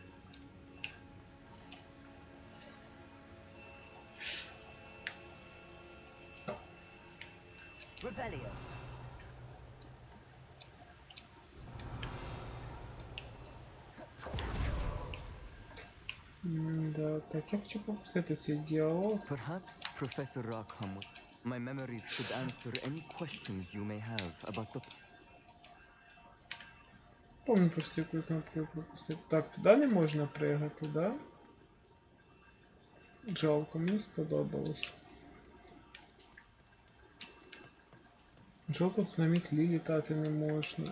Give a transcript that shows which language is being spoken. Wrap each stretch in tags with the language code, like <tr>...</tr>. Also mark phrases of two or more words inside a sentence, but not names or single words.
<uk>Revelio. Да, так, я хочу попустити цей діалог.</uk> <en>Perhaps Professor Rockham, my memories should answer any questions you may have about the...</en> <uk>Помню просто яку кнопку я пропустив. Так, туди не можна пригати, да? Жалко, мені сподобалось. Жалко, тут на мітлі літати не можна.</uk>